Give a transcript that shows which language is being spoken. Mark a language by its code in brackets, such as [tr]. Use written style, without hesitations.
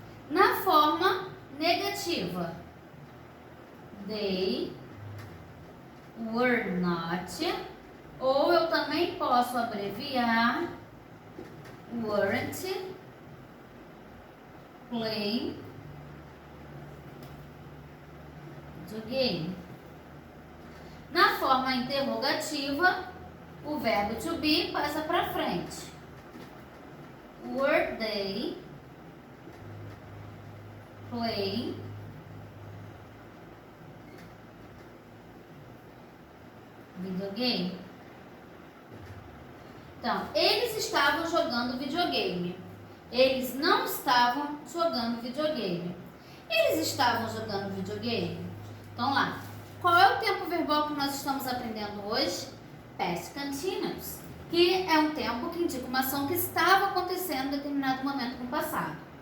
[pt] Na forma negativa, [en] they were not. [pt] Ou eu também posso abreviar [en] weren't playing videogame. [pt] Na forma interrogativa, o verbo to be passa para frente. [en] Were they playing videogame? [pt] Então, eles estavam jogando videogame. Eles não estavam jogando videogame. Eles estavam jogando videogame? Então lá, qual é o tempo verbal que nós estamos aprendendo hoje? Past continuous, que é um tempo que indica uma ação que estava acontecendo em determinado momento no passado.